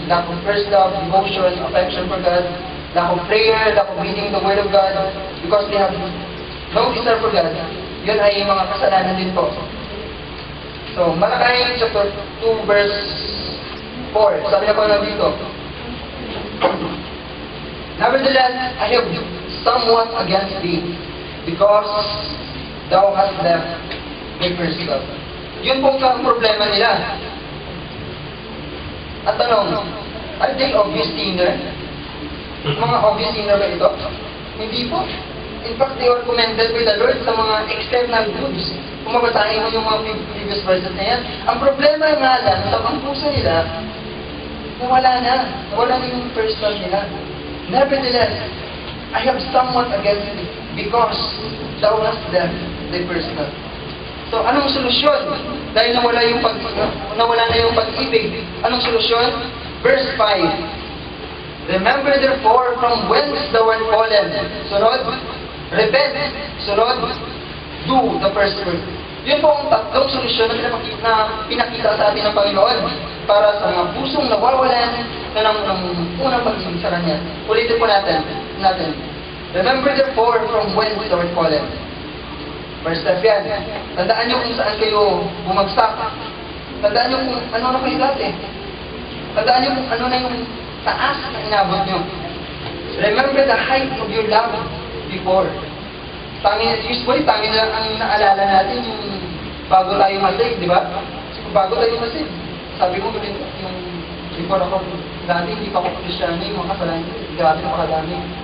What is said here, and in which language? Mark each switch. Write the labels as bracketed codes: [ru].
[en] Lack of first love, devotion, affection for God, lack of prayer, lack of reading the Word of God, because they have no desire for God. [tl] Yun ay mga kasalanan din po. So, Malakay chapter 2 verse 4. Sabi na po nandito. [en] Nevertheless, I have somewhat against thee, because thou hast left my first love. [tl] Yun po ang problema nila. At tanong, are they obvious sinner? Mga obvious sinner ba ito? Hindi po. [en] In fact, they were commended by the Lord sa mga external goods. [tl] Kung mabasahin mo yung mga previous verses na yan, ang problema nga lang, sa ang puso nila, nawala na yung first love nila. [en] Nevertheless, I have somewhat against it because thou hast left thy first love. [tl] So, anong solusyon? Dahil nawala na yung pag-ibig. Anong solusyon? [en] Verse 5. Remember therefore from whence thou art fallen. Sunod, repent. Sunod, do the first work. [tl] Yun po ang tatlong solusyon na pinakita sa atin ng Panginoon para sa mga pusong nawawalan na ng unang pag-ibig sa Kanya. [en] Ulitin po natin. Remember therefore from whence thou art fallen. First step yan. [tl] Tandaan nyo kung saan kayo bumagsak. Tandaan nyo kung ano na kayo dati. Tandaan nyo kung ano na yung taas na inabot nyo. [en] Remember the height of your love before. [tl] Usually, tangi na ang naalala natin yung bago tayo masig, di ba? Bago tayo masig. Sabi ko, yung before ako, dati hindi pa ako Kristiyano, yung mga kasalanan ko, grabe na pakadami.